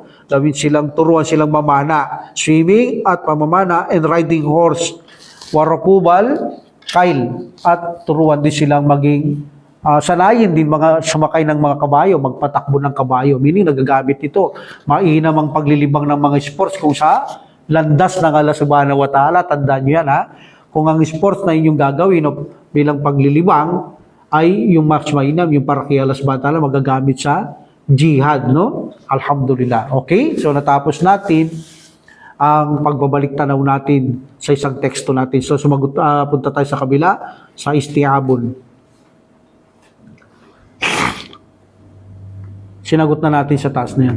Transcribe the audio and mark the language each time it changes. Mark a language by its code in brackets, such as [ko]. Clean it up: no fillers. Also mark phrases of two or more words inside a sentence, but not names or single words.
[tl] Turuan silang mamana, swimming at pamamana, [en] and riding horse. [tl] Warakubal, kail, at turuan din silang maging sanayin din mga sumakay ng mga kabayo, magpatakbo ng kabayo. Meaning nagagamit ito. Mainam ang paglilibang ng mga sports kung sa landas ng Allah [ar] subhanahu wa ta'ala. [tl] Tandaan nyo yan, ha? Kung ang sports na inyong gagawin bilang paglilibang ay yung mas mainam, yung para kay Allah [ar] subhanahu wa ta'ala [tl] magagamit sa jihad, no? Alhamdulillah. Okay? So natapos natin ang pagbabalik tanaw natin sa isang teksto natin. So punta tayo sa kabila, sa isti'abun. Sinagot na natin sa taas na yan.